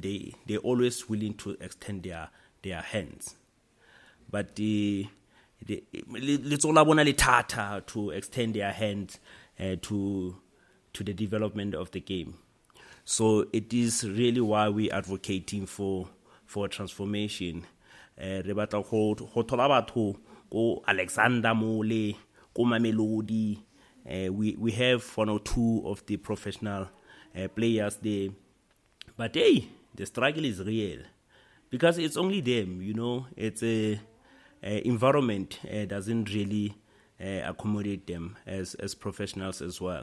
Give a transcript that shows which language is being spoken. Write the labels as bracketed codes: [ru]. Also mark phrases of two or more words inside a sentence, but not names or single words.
[en] They're always willing to extend their hands. But it's all about tata to extend their hands to the development of the game. So it is really why we're advocating for transformation. [tn] Re batla go thola batho go Alexander Mole, go Mamelodi. [en] We have one or two of the professional players there. But hey, the struggle is real because it's only them, it's a environment doesn't really accommodate them as professionals as well.